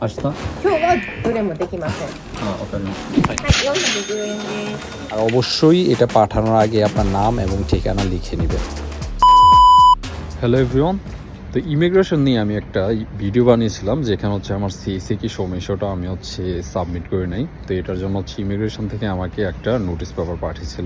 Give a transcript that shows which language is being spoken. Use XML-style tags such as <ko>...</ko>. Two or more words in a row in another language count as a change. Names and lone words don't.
<ja>明日今日はどれもできません。わかりました。はい。はい、410円です。</ja> <bn>আর অবশ্যই এটা পাঠানোর আগে আপনার নাম এবং ঠিকানা লিখে নেবেন।</bn> <en>hello everyone,</en> <bn>তো ইমিগ্রেশন নিয়ে আমি একটা ভিডিও বানিয়েছিলাম যেখানে হচ্ছে আমার সিএসি কি সমস্যাটা আমি হচ্ছে সাবমিট করে নাই। তো এটার জন্য হচ্ছে ইমিগ্রেশন থেকে আমাকে একটা</bn> <en>notice paper</en> <bn>পাঠিয়েছিল।</bn>